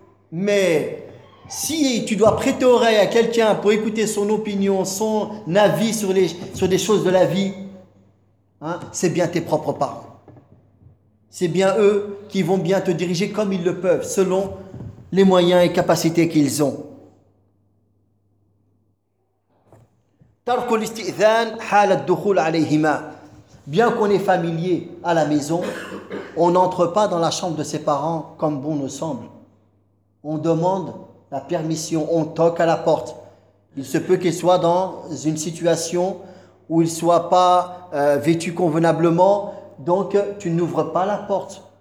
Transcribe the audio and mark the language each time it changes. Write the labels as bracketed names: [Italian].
[French] Mais si tu dois prêter oreille à quelqu'un pour écouter son opinion, son avis sur des choses de la vie, hein, c'est bien tes propres parents. C'est bien eux qui vont bien te diriger comme ils le peuvent, selon les moyens et capacités qu'ils ont. [Arabic] ترك الاستئذان حال الدخول عليهما. [French] Bien qu'on est familier à la maison, on n'entre pas dans la chambre de ses parents comme bon nous semble. On demande la permission, on toque à la porte. Il se peut qu'il soit dans une situation où il soit pas vêtu convenablement, donc tu n'ouvres pas la porte.